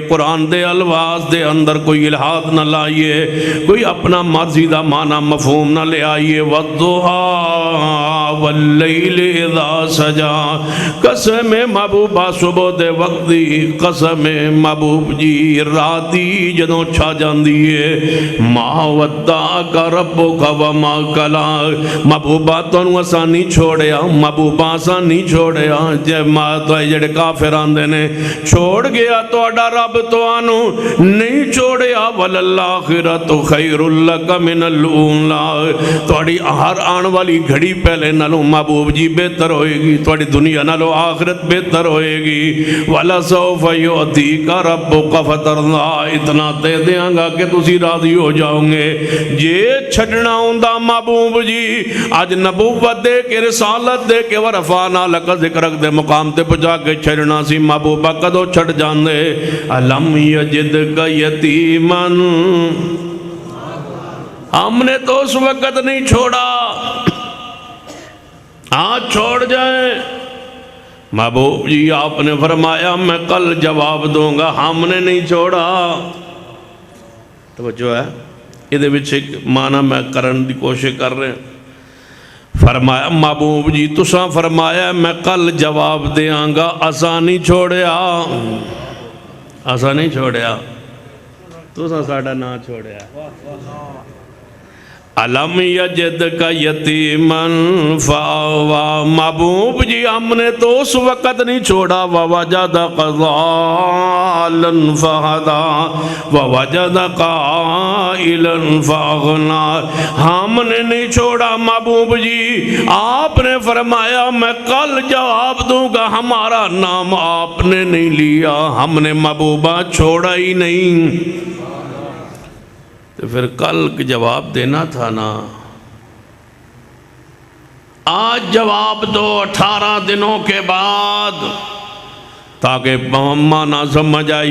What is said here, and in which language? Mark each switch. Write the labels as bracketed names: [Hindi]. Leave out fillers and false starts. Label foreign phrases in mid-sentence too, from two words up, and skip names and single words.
[Punjabi] قرآن دے الفاظ دے اندر کوئی الہاد نہ لائیے، کوئی اپنا مرضی دا معنی مفہوم نہ لے آئیے۔ [Arabic] والضحا واللیل اذا سجا، [Punjabi] قسم محبوبہ صبح دے وقت دی، قسم محبوب جی راتی جدوں چھا جاندی ہے۔ [Arabic] ما ودعک ربک وما قلی، [Punjabi] محبوبہ تانوں اساں نہیں چھوڑیا، محبوبہ اساں نہیں چھوڑیا۔ جے ماں تو جڑے کافر آندے نے چھوڑ گیا تہاڈا رب تانوں نہیں چھوڑیا۔ [Arabic] وللآخرۃ خیر لک من الاولی، [Punjabi] تہاڈی ہر آن والی گھڑی پہلے نالوں محبوب جی بہتر ہوئے گی، تھوڑی دنیا نالو آخرت بہتر ہوئے گی۔ [Arabic] وَلَسَوْفَ يُعْطِيكَ رَبُّكَ فَتَرْضَىٰ، [Punjabi] اتنا دے دیاں گا کہ تسی راضی ہو جاؤں گے۔ جے چھڑنا ہوندا محبوب جی آج نبوت دے کے رسالت دے کے [Arabic] ورفعنا لک ذکرک [Punjabi] دے مقام تے پہنچا کے چھڑنا سی، محبوبہ کدو چھڑ جاندے۔ [Arabic] أَلَمْ يَجِدْكَ يَتِيمًا، [Urdu] ہم نے تو اس وقت نہیں چھوڑا، آج چھوڑ جائیں۔ محبوب جی آپ نے فرمایا میں کل جواب دوں گا، ہم نے نہیں چھوڑا۔ توجہ ہے یہ وچ ایک معنی میں کرن دی کوشش کر رہے ہیں۔ [Punjabi] فرمایا محبوب جی تساں فرمایا میں کل جواب دیاں گا، اساں نہیں چھوڑیا، اساں نہیں چھوڑیا، تساں ساڈا نہ چھوڑیا۔ [Arabic] علم یجدک یتیمن فآوا، [Urdu] محبوب جی ہم نے تو اس وقت نہیں چھوڑا۔ [Arabic] ووجدک ضالا فہدا ووجدک عائلا فاغنا، [Urdu] ہم نے نہیں چھوڑا محبوب جی، آپ نے فرمایا میں کل جواب دوں گا، ہمارا نام آپ نے نہیں لیا، ہم نے محبوبہ چھوڑا ہی نہیں۔ تو پھر کل جواب دینا تھا نا، آج جواب دو 18 دنوں کے بعد، تاکہ مانا سمجھ آئی۔